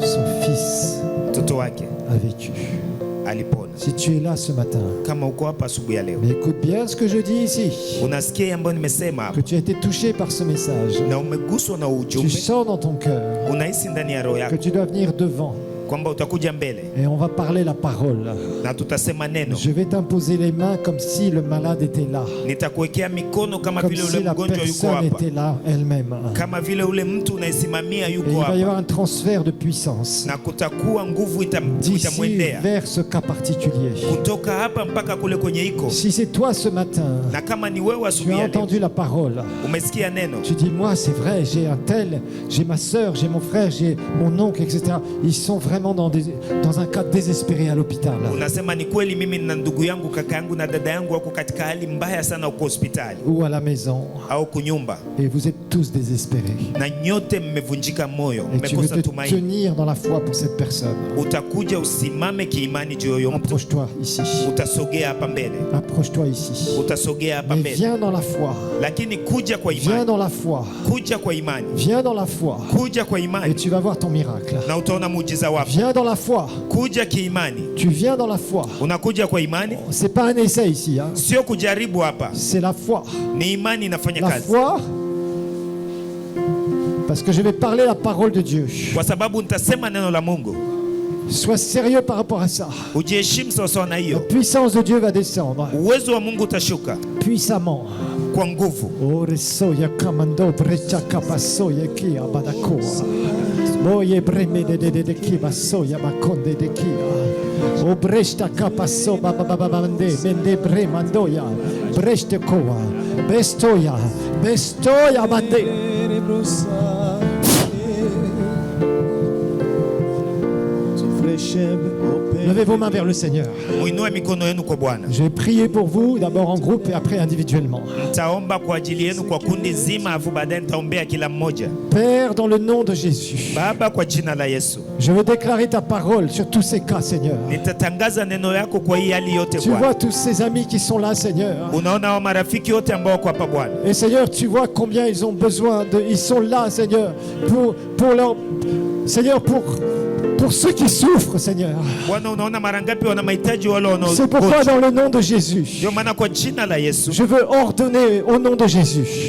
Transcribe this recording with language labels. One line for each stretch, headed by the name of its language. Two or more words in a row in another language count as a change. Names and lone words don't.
French: son fils
Swahili: mtoto wake
French: a vécu.
Swahili: alipona.
French: Si tu es là ce matin,
Swahili: Kama uko hapa asubuhi ya leo,
French: mais écoute bien ce que je dis ici,
Swahili: unasikia ambayo nimesema
French: que
Swahili: hapa
French: tu as été touché par ce message.
Swahili: na umeguswa na
French: Tu
Swahili: ujumbe,
French: sens dans ton cœur
Swahili: unahisi ndani ya roho
French: que
Swahili: yako
French: tu dois venir devant
Swahili: kwamba utakuja mbele
French: et on va parler la parole.
Swahili: na tutasema neno.
French: Je vais t'imposer les mains comme si le malade était là,
Swahili: Nitakuwekea mikono kama
French: comme
Swahili: vile
French: si
Swahili: ule
French: la
Swahili: mgonjwa yuko
French: personne
Swahili: hapa,
French: était là elle-même.
Swahili: kama vile ule mtu unaisimamia
French: Et il
Swahili: yuko
French: va y
Swahili: hapa,
French: avoir un transfert de puissance
Swahili: na kutakuwa nguvu
French: d'ici
Swahili: itamwendea
French: vers ce cas particulier.
Swahili: kutoka hapa mpaka kule kwenye iko.
French: Si c'est toi ce matin,
Swahili: Na kama ni wewe
French: tu
Swahili: asubuhi
French: as
Swahili: ya leo
French: entendu la parole,
Swahili: umesikia neno,
French: tu dis moi c'est vrai, j'ai un tel, j'ai ma soeur, j'ai mon frère, j'ai mon oncle, etc. Ils sont vraiment dans un cas désespéré à l'hôpital.
Swahili: unasema ni kweli, mimi na ndugu yangu, kaka yangu na dada yangu wako katika hali mbaya sana huko hospitali
French: Ou à la maison.
Swahili: au kunyumba,
French: Et vous êtes tous désespérés.
Swahili: na nyote mmevunjika moyo,
French: Et tu veux
Swahili: mmekosa
French: te
Swahili: tumaini.
French: tenir dans la foi pour cette personne.
Swahili: Utakuja usimame kiimani juu ya huyo mtu,
French: Approche-toi ici.
Swahili: utasogea hapa mbele,
French: Approche-toi ici.
Swahili: utasogea hapa
French: Mais
Swahili: mbele,
French: viens dans la foi.
Swahili: lakini kuja kwa
French: Viens
Swahili: imani,
French: dans la foi.
Swahili: kuja kwa imani,
French: Viens dans la foi.
Swahili: kuja kwa
French: Et
Swahili: imani
French: tu vas voir ton miracle.
Swahili: na utaona muujiza wako.
French: Viens dans la foi.
Swahili: Kuja kiimani,
French: Tu viens dans la foi.
Swahili: unakuja kwa imani,
French: C'est pas un essai ici. Hein.
Swahili: sio kujaribu hapa,
French: C'est la foi.
Swahili: ni imani inafanya
French: La
Swahili: kazi,
French: foi. Parce que je vais parler la parole de Dieu.
Swahili: kwa sababu nitasema neno la Mungu.
French: Sois sérieux par rapport à ça.
Swahili: Ujiheshimu sawasawa na
French: La
Swahili: hiyo.
French: puissance de Dieu va descendre
Swahili: Uwezo wa Mungu utashuka
French: puissamment.
Swahili: kwa nguvu. Oresoya kamando brecha kapasoya kia badakoa. Moye breme de kiba soya makonde de kia. O bresta kapaso babababande mende bremandoya. Breste koa. Bestoya bande.
French: Levez vos mains vers le Seigneur.
Swahili: Muinue mikono yenu kwa Bwana.
French: Je vais prier pour vous, d'abord en groupe et après individuellement.
Swahili: Nitaomba kwa ajili yenu kwa kundi zima, afu baadaye nitaombea kila mmoja.
French: Père, dans le nom de Jésus,
Swahili: Baba, kwa jina la Yesu,
French: je veux déclarer ta parole sur tous ces cas, Seigneur.
Swahili: nitatangaza neno yako kwa hii hali yote
French: Tu
Swahili: Bwana.
French: vois tous ces amis qui sont là, Seigneur.
Swahili: Unaona wa marafiki wote ambao wako hapa Bwana.
French: Et Seigneur, tu vois combien ils ont besoin de... Ils sont là, Seigneur, pour leur... Seigneur, pour ceux qui souffrent, Seigneur.
Swahili: Bwana, unaona mara ngapi wana mahitaji wale
French: C'est pourquoi
Swahili: wanaogonjwa.
French: dans le nom de Jésus,
Swahili: Ndio maana kwa jina la Yesu
French: je veux ordonner au nom de Jésus